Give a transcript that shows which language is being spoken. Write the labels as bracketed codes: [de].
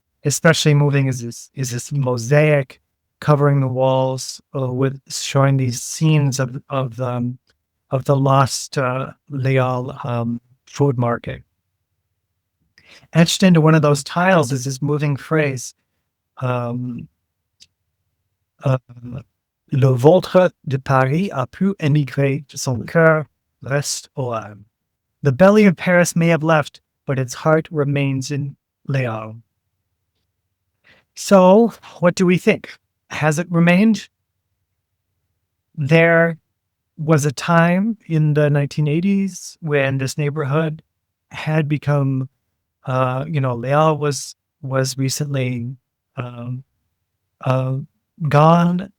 [en] Especially moving is this mosaic covering the walls with showing these scenes of the lost Leal food market. Etched into one of those tiles is this moving phrase, [fr] euh, le ventre de Paris a pu émigrer, son cœur reste au Havre. [en] The belly of Paris may have left, but its heart remains in Les Halles. So, what do we think? Has it remained? There was a time in the 1980s when this neighborhood had become, Les Halles was recently um, uh, gone.